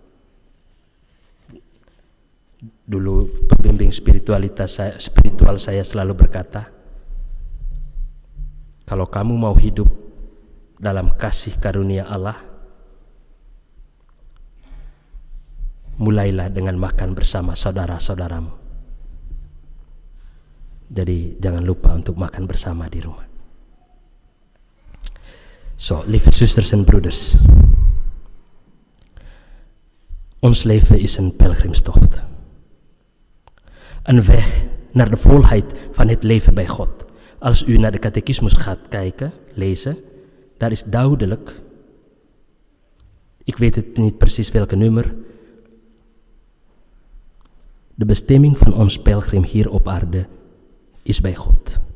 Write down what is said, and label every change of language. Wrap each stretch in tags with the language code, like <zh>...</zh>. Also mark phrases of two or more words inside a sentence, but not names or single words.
<id>Dulu pembimbing spiritual saya selalu berkata, kalau kamu mau hidup dalam kasih karunia Allah, mulailah dengan makan bersama saudara-saudaramu. Jadi jangan lupa untuk makan bersama di rumah.</id> <nl>So, lieve zusters en broeders, ons leven is een pelgrimstocht. Een weg naar de volheid van het leven bij God. Als u naar de catechismus gaat kijken, lezen, daar is duidelijk, ik weet het niet precies welke nummer, de bestemming van ons pelgrim hier op aarde is bij God.</nl>